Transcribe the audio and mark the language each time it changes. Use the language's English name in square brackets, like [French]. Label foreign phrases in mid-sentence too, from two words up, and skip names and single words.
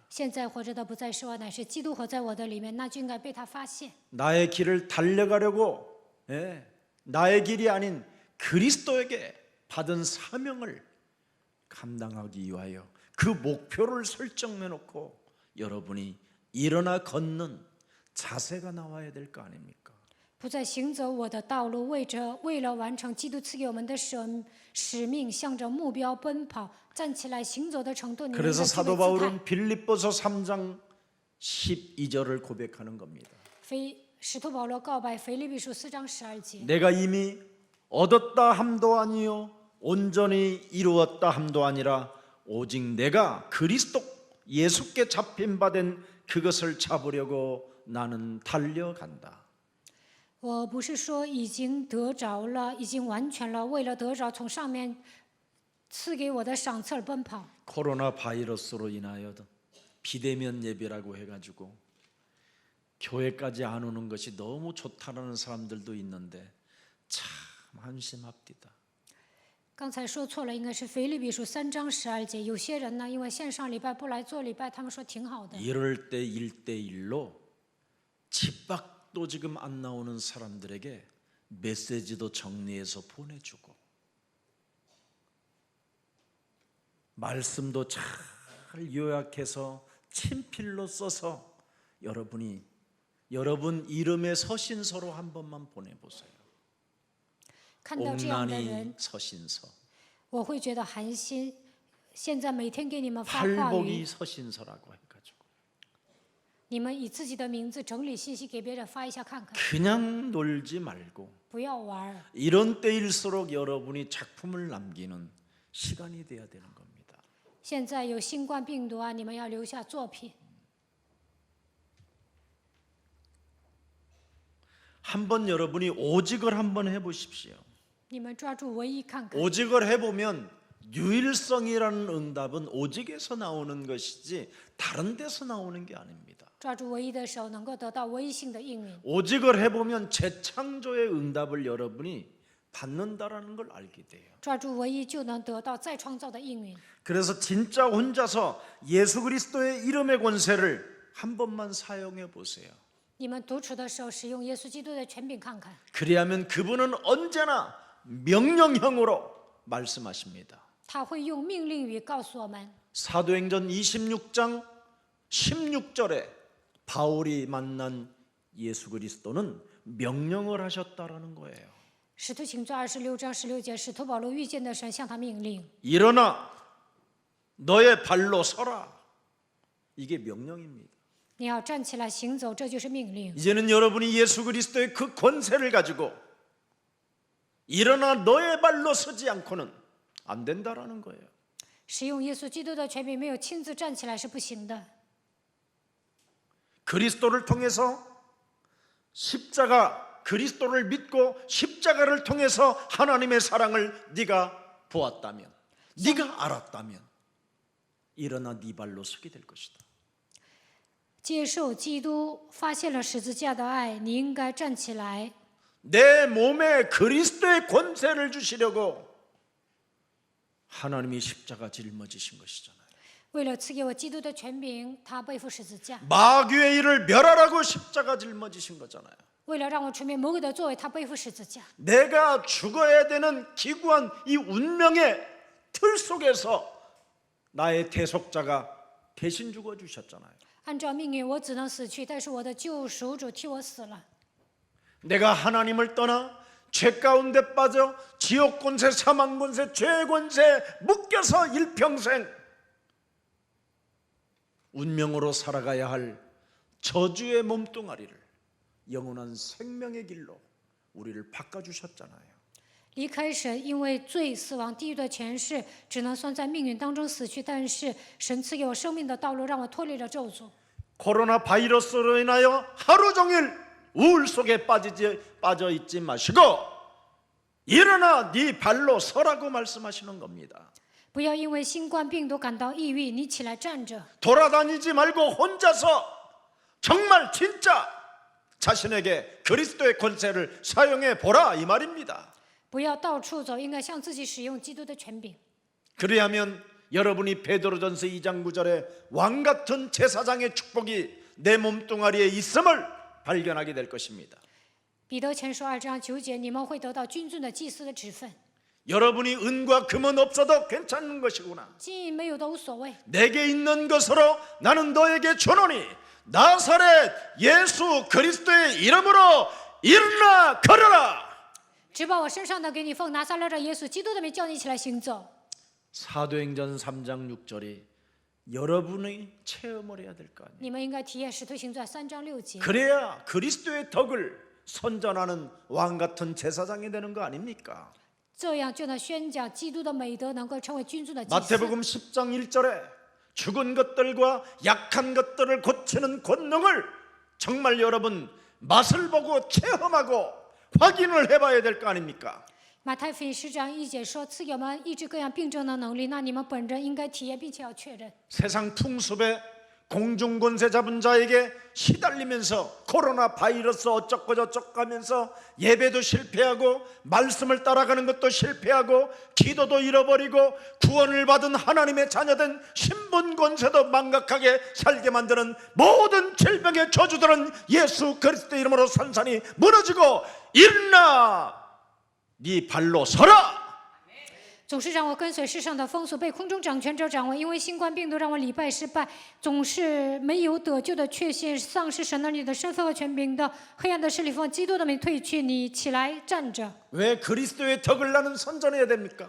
[Chinese] 现在活着的不再是我，乃是基督活在我的里面，那就应该被他发现。 [Korean] 나의 길을 달려가려고 나의 길이 아닌 그리스도에게 받은 사명을 감당하기 위하여 그 목표를 설정해 놓고 여러분이 일어나 걷는 자세가 나와야 될 거 아닙니까? [Chinese] 不再行走我的道路，为了完成基督赐给我们的使命，向着目标奔跑，站起来行走的程度，你们应该 [Korean] 그래서 [Chinese] 具备 [Korean] 사도 [Chinese] 姿态。 [Korean] 바울은 빌립보서 3장 12절을 고백하는 겁니다. [Chinese] 使徒保罗告白腓立比书4章12节。 [Korean] 내가 이미 얻었다 함도 아니요 온전히 이루었다 함도 아니라 오직 내가 그리스도 예수께 잡힌 바 된 그것을 잡으려고 나는 달려간다. [Chinese] 我不是说已经得着了，已经完全了，为了得着从上面赐给我的赏赐而奔跑。 [Korean] 코로나 바이러스로 인하여 비대면 예배라고 해가지고 교회까지 안 오는 것이 너무 좋다라는 사람들도 있는데 참 한심합니다. [Chinese] 刚才说错了，应该是腓立比书3章12节。有些人呢，因为线上礼拜不来做礼拜，他们说挺好的。 [Korean] 이럴 때 1대1로 집 밖도 지금 안 나오는 사람들에게 메시지도 정리해서 보내주고 말씀도 잘 요약해서 친필로 써서 여러분 이름의 서신서로 한 번만 보내보세요. [Chinese] 看到这样的 [Korean] 옥난이 [Chinese] 人， [Korean] 서신서, [Chinese] 我会觉得寒心。现在每天给你们发话 [Korean] 팔복이 [Chinese] 语， [Korean] 서신서라고 해가지고 [Chinese] 你们以自己的名字整理信息给别人发一下看看， [Korean] 그냥 놀지 말고 [Chinese] 不要玩儿。 [Korean] 이런 때일수록 여러분이 작품을 남기는 시간이 돼야 되는 겁니다. [Chinese] 现在有新冠病毒啊，你们要留下作品。 [Korean] 한번 여러분이 오직을 한번 해보십시오. [Chinese] 你们抓住唯一看看， [Korean] 오직을 해보면 유일성이라는 응답은 오직에서 나오는 것이지 다른 데서 나오는 게 아닙니다. [Chinese] 抓住唯一的时候，能够得到唯一性的应允。 [Korean] 오직을 해보면 재창조의 응답을 여러분이 받는다라는 걸 알게 돼요. [Chinese] 抓住唯一，就能得到再创造的应允。 [Korean] 그래서 진짜 혼자서 예수 그리스도의 이름의 권세를 한 번만 사용해 보세요. [Chinese] 你们独处的时候，使用耶稣基督的权柄看看， [Korean] 그리하면 그분은 언제나 명령형으로 말씀하십니다. [Chinese] 他会用命令语告诉我们。 [Korean] 사도행전 26장 16절에 바울이 만난 예수 그리스도는 명령을 하셨다라는 거예요. [Chinese] 使徒行传26章16节，使徒保罗遇见的神向他命令， [Korean] 일어나 너의 발로 서라. 이게 명령입니다. [Chinese] 你要站起来行走，这就是命令。 [Korean] 이제는 여러분이 예수 그리스도의 그 권세를 가지고 일어나 너의 발로 서지 않고는 안 된다라는 거예요. [Chinese] 使用耶稣基督的权柄，没有亲自站起来是不行的。 [Korean] 그리스도를 통해서 그리스도를 믿고 십자가를 통해서 하나님의 사랑을 네가 보았다면, 네가 알았다면 일어나 네 발로 서게 될 것이다. [Chinese] 接受基督，发现了十字架的爱，你应该站起来。 [Korean] 내 몸에 그리스도의 권세를 주시려고 하나님이 십자가 짊어지신 것이잖아요. [Chinese] 为了赐给我基督的权柄，他背负十字架； [Korean] 마귀의 일을 멸하라고 십자가 짊어지신 거잖아요. [Chinese] 为了让我除灭魔鬼的作为，他背负十字架。 [Korean] 내가 죽어야 되는 기구한 이 운명의 틀 속에서 나의 대속자가 대신 죽어 주셨잖아요. [Chinese] 按照命运，我只能死去，但是我的救赎主替我死了。 [Korean] 내가 하나님을 떠나 죄 가운데 빠져 지옥 권세, 사망 권세, 죄 권세 묶여서 일평생 운명으로 살아가야 할 저주의 몸뚱아리를 영원한 생명의 길로 우리를 바꿔주셨잖아요. [Chinese] 离开神，因为罪、死亡、地狱的权势，只能算在命运当中死去。但是神赐给我生命的道路，让我脱离了咒诅。 [Korean] 코로나 바이러스로 인하여 하루 종일 우울 속에 빠져 있지 마시고 일어나 네 발로 서라고 말씀하시는 겁니다. [Chinese] 不要因为新冠病毒感到抑郁，你起来站着。 [Korean] 돌아다니지 말고 혼자서 정말 진짜 자신에게 그리스도의 권세를 사용해 보라 이 말입니다. [Chinese] 不要到处走，应该向自己使用基督的权柄。 [Korean] 그리하면 여러분이 베드로전서 2장 9절에 왕 같은 제사장의 축복이 내 몸뚱아리에 있음을 발견하게 될 것입니다. [Chinese] 彼得前书2章9节，你们会得到君尊的祭司的职分。 [Korean] 여러분이 은과 금은 없어도 괜찮은 것이구나. [Chinese] 金银没有都无所谓， [Korean] 내게 있는 것으로 나는 너에게 주노니 나사렛 예수 그리스도의 이름으로 일어나 걸어라. [Chinese] 只把我身上的给你，奉拿撒勒的耶稣基督的名叫你起来行走。 [Korean] 사도행전 3장 6절이 여러분이 체험을 해야 될 거 아니에요. [Chinese] 你们应该体验使徒行传3章6节， [Korean] 그래야 그리스도의 덕을 선전하는 왕 같은 제사장이 되는 거 아닙니까? [Chinese] 这样就能宣讲基督的美德，能够成为君尊的祭司。 [Korean] 마태복음 10장 1절에 죽은 것들과 약한 것들을 고치는 권능을 정말 여러분 맛을 보고 체험하고 확인을 해봐야 될 거 아닙니까? [Chinese] 马太福音10章1节说，赐给我们医治各样病症的能力，那你们本人应该体验并且要确认。 [Korean] 세상 풍습에 공중권세 잡은 자에게 시달리면서 코로나 바이러스 어쩌고 저쩌고 하면서 예배도 실패하고 말씀을 따라가는 것도 실패하고 기도도 잃어버리고 구원을 받은 하나님의 자녀된 신분 권세도 망각하게 살게 만드는 모든 질병의 저주들은 예수 그리스도 이름으로 산산이 무너지고 일어나 네 발로 서라. [Chinese] 总是让我跟随世上的风俗，被空中掌权者掌握。因为新冠病毒让我礼拜失败，总是没有得救的确信，丧失神儿女的身份和权柄的黑暗的势力，奉基督的名退去。你起来站着。 [Korean] 왜 그리스도의 덕을 나는 선전해야 됩니까?